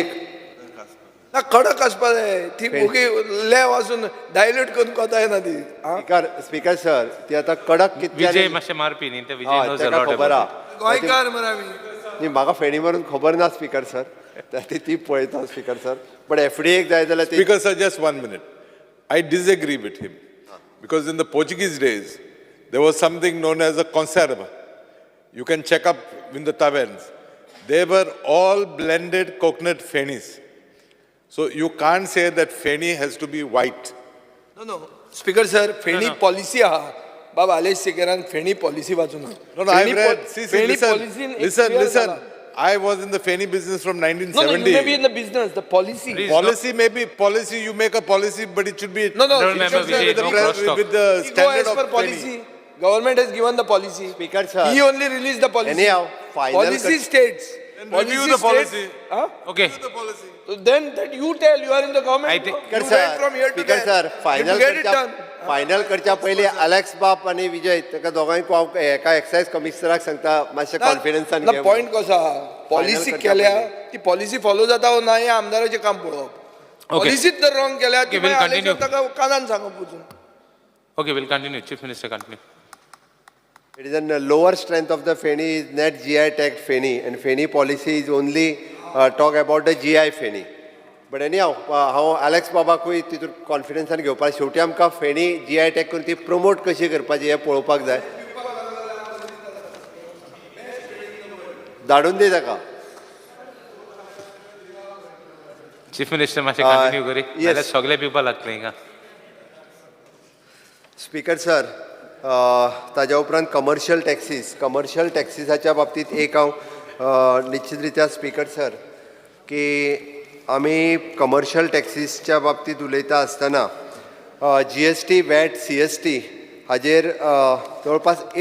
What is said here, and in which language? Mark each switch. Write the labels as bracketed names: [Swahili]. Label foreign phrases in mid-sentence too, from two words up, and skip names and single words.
[Konkani] ना कडक आसपा जाय ती ओके लेव आसून डायल्यूट करून कोता येना ती [English] Speaker Sir [Konkani] ती आतां कडक विजय मातशें मारपी न्ही ते विजय खबर आहा गोंयकार मरे आमी न्ही म्हाका फेणी मारून खबर ना [English] Speaker Sir [Konkani] ती पळयता [English] Speaker Sir [Konkani] बट FDA जाय जाल्यार [English] Speaker sir, just 1 minute. I disagree with him because in the Portuguese days there was something known as a conserva. You can check up in the taverns. They were all blended coconut fenis. So you can't say that feni has to be white. No Speaker Sir [Konkani] फेणी पॉलिसी आहा बाबा आलेश सेकेरान फेणी पॉलिसी वाचून [English] No, no, I've read. See, listen. I was in the feni business from 1970. No, you may be in the business, the policy. Policy may be policy. You make a policy, but it should be No, it should be with the Go standard as per of policy. feni. Government has given the policy. Speaker, sir. He only released the policy. Anyhow, final policy states. Then review the policy. Huh? Okay. The policy. So then that you tell you are in the government. I think- you went from here to Speaker, there. sir, final You get it done. [Konkani] फायनल करच्या पयलीं अलेक्स बाप आनी विजय ताका दोगांयक हांव एका [English] Excise Commissionerak [Konkani] सांगता मातशें कॉन्फिडन्सान ना पॉइंट कसो आहा पॉलिसी करच्या केल्या पयलीं. ती पॉलिसी फॉलो जाता वा ना हे आमदाराचें काम पळोवप पॉलिसीच जर रॉंग केल्या ती [English] we'll [Konkani] मागीर [English] continue. [Konkani] ताका कानान सांगप वचून [English] Okay, we'll continue. Chief Minister, continue. It is a lower strength of the feni is net GI tagged feni and feni policy is only talk about the GI feni. But anyhow, [Konkani] हांव अलेक्स बाबाकूय तितून कॉन्फिडन्सान घेवपाक शेवटी आमकां फेणी [English] GI tag [Konkani] करून ती प्रमोट कशी करपाची हें पळोवपाक जाय धाडून दी ताका [English] Chief Minister, मातशें continue करी yes. [Konkani] नाल्यार सगळे पिवपाक लागतले हिंगा. [English] Speaker Sir [Konkani] ताज्या उपरांत [English] commercial taxisachya [Konkani] बाबतींत एक हांव निश्चित रित्या [English] Speaker Sir [Konkani] की आमी [English] commercial taxischya [Konkani] बाबतींत उलयता आसतना GST VAT CST हाजेर जवळपास